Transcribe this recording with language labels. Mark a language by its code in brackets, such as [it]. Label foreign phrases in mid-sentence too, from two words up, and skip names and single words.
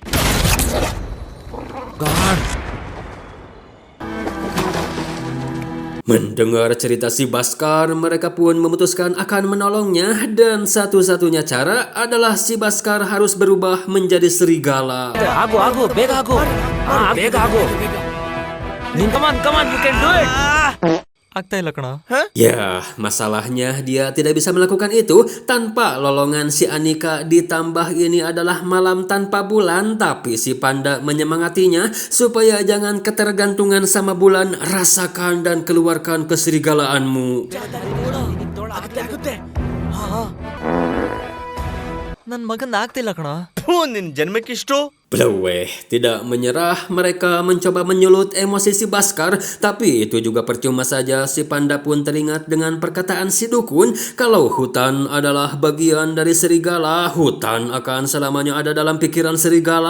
[en] गॉड [id] Mendengar cerita si Baskar, mereka pun memutuskan akan menolongnya, dan satu-satunya cara adalah si Baskar harus berubah menjadi serigala. [kn] ಆಗು ಬೇಗ ಆಗು ಬೇಗ ಆಗು. [en] Come on, you can do it. [kn] ಆಗ್ತಾ ಇಲ್ಲ ಕಣ [id] Ya, masalahnya dia tidak bisa melakukan itu tanpa lolongan si Anika. Ditambah ini adalah malam tanpa bulan, tapi si panda menyemangatinya supaya jangan ketergantungan sama bulan. Rasakan dan keluarkan keserigalaanmu. [kn] ನನ್ ಮಗಂದ ಆಗ್ತಿಲ್ಲ ಕಣ ನಿನ್ ಜನ್ಮಕ್ಕಿಷ್ಟು [id] Bleweh, tidak menyerah, mereka mencoba menyulut emosi si Baskar, tapi itu juga percuma saja. Si panda pun teringat dengan perkataan si dukun, kalau hutan adalah bagian dari serigala, hutan akan selamanya ada dalam pikiran serigala.